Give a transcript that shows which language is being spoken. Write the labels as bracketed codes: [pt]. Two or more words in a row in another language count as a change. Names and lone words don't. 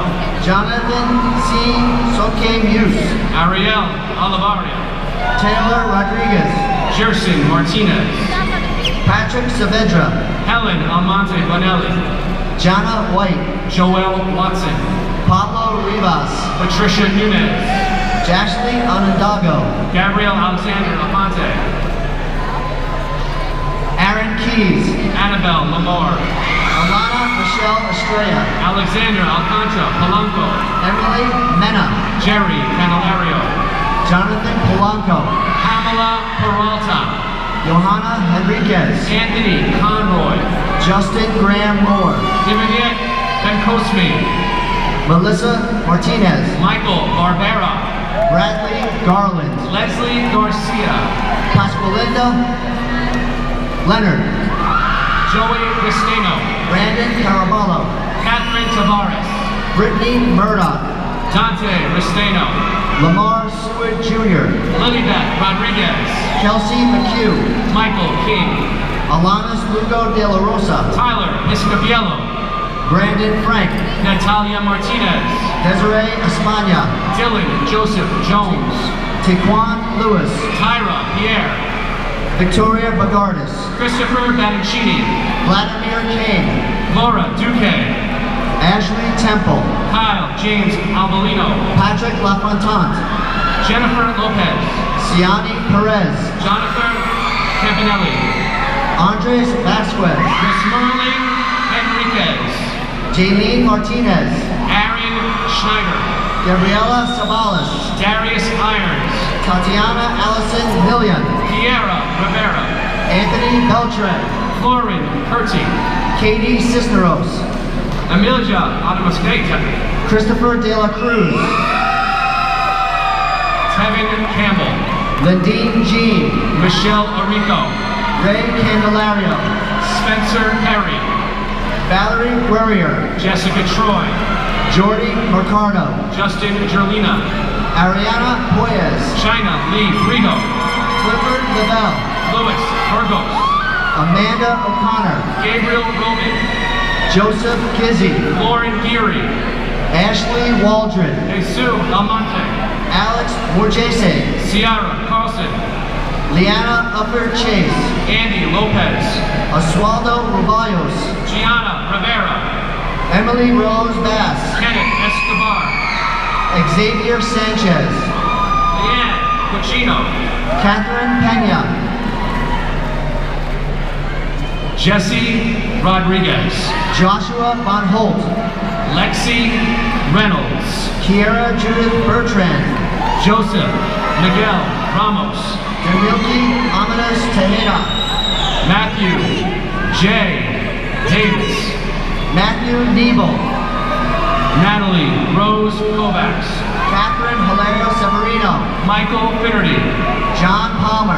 [en] Jonathan C. Soke Muse, Ariel Olivaria, Taylor Rodriguez, Jerson Martinez, Patrick Saavedra, Helen Almonte Bonelli, Jana White, Joel Watson, Pablo Rivas, Patricia Nunez, Jashley Onondaga, Gabriel Alexander Aponte, Aaron Keys, Annabelle Lamar, Alana Michelle Estrella, Alexandra Alcantara Polanco, Emily Mena, Jerry Candelario, Jonathan Polanco, Pamela Peralta, Johanna Henriquez, Anthony Conroy, Justin Graham Moore, Diviniet Benkosmi, Melissa Martinez, Michael Barbera, Bradley Garland, Leslie Garcia, Pasqualinda Leonard, Joey Cristino, Brandon Caraballo, Catherine Tavares, Brittany Murdoch, Dante Restano, Lamar Seward Jr., Lilybeth Rodriguez, Kelsey McHugh, Michael King, Alanis Lugo de la Rosa, Tyler Piscopiello, Brandon Frank, Natalia Martinez, Desiree Espana, Dylan Joseph Jones, Taquan Lewis, Tyra Pierre, Victoria Bagardis, Christopher Battancini, Vladimir Kane, Laura Duque, Ashley Temple, Kyle James Albolino, Patrick LaFontante, Jennifer Lopez, Siani Perez, Jonathan Campanelli, Andres Vasquez, Miss Merle Henriquez, Jaylene Martinez, Aaron Schneider, Gabriela Sabalas, Darius Irons, Tatiana Allison Millian, Kiera Rivera, Anthony Beltran, Lauren Curti, Katie Cisneros, Emilia Adamusqueta, Christopher De La Cruz, Tevin Campbell, Lindine Jean, Michelle Arico, Ray Candelario, Spencer Perry, Valerie Guerrier, Jessica Troy, Jordy Mercado, Justin Gerlina, Ariana Poyes, China Lee Frigo, Clifford Lavelle, Louis Burgos, Amanda O'Connor, Gabriel Roman, Joseph Kizzy, Lauren Geary, Ashley Waldron, Jesus Almonte, Alex Morjese, Ciara Carlson, Liana Upper Chase, Andy Lopez, Oswaldo Rubayos, Gianna Rivera, Emily Rose Bass, Kenneth Escobar, Xavier Sanchez, Leanne Cucino, Catherine Pena, Jesse Rodriguez, Joshua Von Holt, Lexi Reynolds. Kiera Judith Bertrand. Joseph Miguel Ramos. Demilki Amanas Tejeda. Matthew J. Davis. Matthew Nebel. Natalie Rose Kovacs. Catherine Hilario Severino. Michael Finnerty. John Palmer.